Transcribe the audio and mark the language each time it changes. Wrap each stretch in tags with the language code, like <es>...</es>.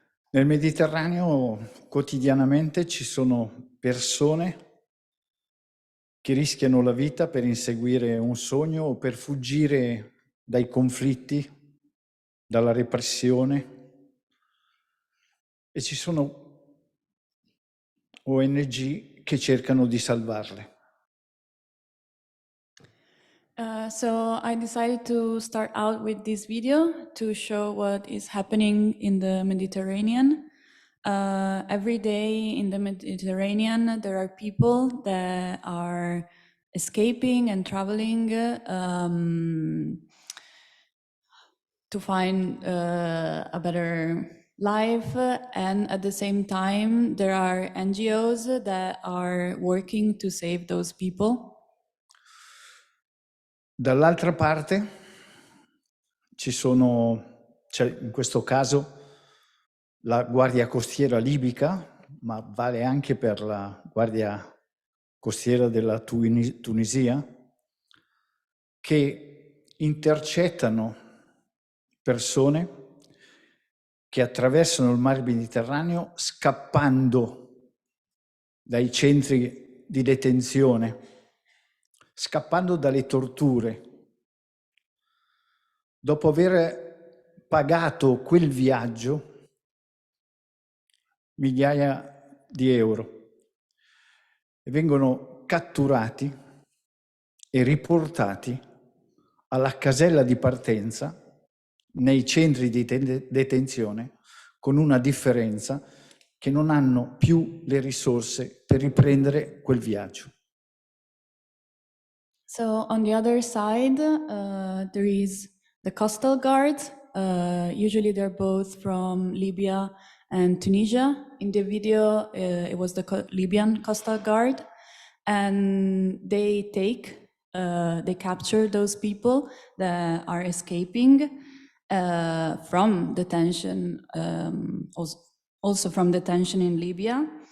<it>Nel Mediterraneo quotidianamente ci sono persone che rischiano la vita per inseguire un sogno o per fuggire dai conflitti, dalla repressione, e ci sono ONG che cercano di salvarle.</it> <en>So I decided to start out with this video to show what is happening in the Mediterranean. Every day in the Mediterranean, there are people that are escaping and traveling to find a better life, and at the same time, there are NGOs that are working to save those people.</en> <it>Dall'altra parte c'è in questo caso la Guardia Costiera libica, ma vale anche per la Guardia Costiera della Tunisia, che intercettano persone che attraversano il Mar Mediterraneo scappando dai centri di detenzione, scappando dalle torture, dopo aver pagato quel viaggio migliaia di euro, e vengono catturati e riportati alla casella di partenza nei centri di detenzione, con una differenza: che non hanno più le risorse per riprendere quel viaggio.</it> <en>So on the other side, there is the coastal guard. Usually they're both from Libya and Tunisia. In the video, it was the Libyan coastal guard. And they capture those people that are escaping from detention, also from detention in Libya.</en>